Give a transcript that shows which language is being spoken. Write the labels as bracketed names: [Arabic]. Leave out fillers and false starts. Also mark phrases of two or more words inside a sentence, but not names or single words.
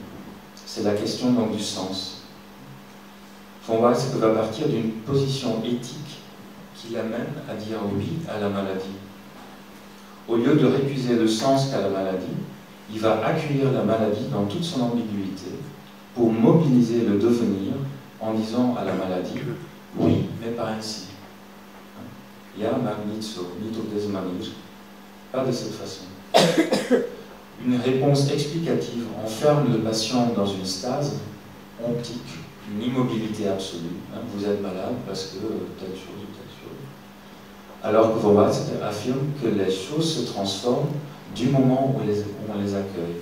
[French] C'est la question donc du sens. Von Weizsäcker va partir d'une position éthique qui l'amène à dire oui à la maladie. Au lieu de récuser le sens qu'a la maladie, il va accueillir la maladie dans toute son ambiguïté pour mobiliser le devenir en disant à la maladie « oui, mais pas ainsi ». [Dutch] Ja, maar niet zo, niet op deze manier. [French] Pas de cette façon. Une réponse explicative enferme le patient dans une stase ontique, une immobilité absolue. Vous êtes malade parce que telle chose ou telle chose. Alors que Von Weizsäcker affirme que les choses se transforment du moment où on les accueille.